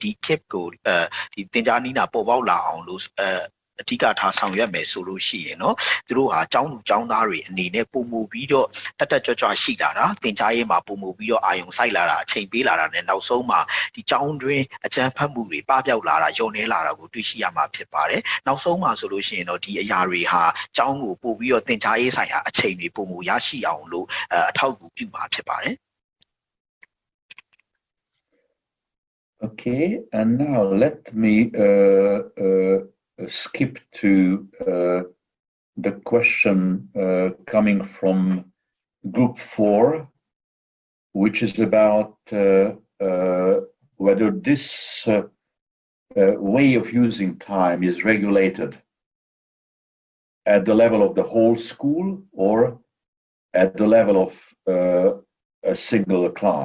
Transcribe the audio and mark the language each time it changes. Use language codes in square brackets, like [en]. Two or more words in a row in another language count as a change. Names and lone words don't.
[my] KIP ကိုဒီသင်ကြားနည်းနာပေါ်ပေါက်လာအောင်လို့အဓိကထားဆောင်ရွက်မယ်ဆိုလို့ရှိရင်เนาะသူတို့ဟာကျောင်းသူကျောင်းသားတွေအနေနဲ့ပုံမူပြီးတော့တက်ကြွရှိလာတာသင်ကြားရေးမှာပုံမူပြီးတော့အာယုံစိုက်လာတာအချိန်ပေးလာတာနဲ့နောက်ဆုံးမှာဒီကျောင်းတွင်းအကြမ်းဖက်မှုတွေပပျောက်လာတာယုံနေလာတာကိုတွေ့ရှိရမှာဖြစ်ပါတယ်နောက်ဆုံးမှာဆိုလို့ရှိရင်တော့ဒီအရာတွေဟာကျောင်းကိုပို့ပြီးတော့သင်ကြားရေးဆိုင်ရာအချိန်တွေပုံမူရရှိအောင်လို့အထောက်အကူပြုမှာဖြစ်ပါတယ် [en] Okay, and now let me skip to the question coming from group 4, which is about whether this way of using time is regulated at the level of the whole school or at the level of a single class.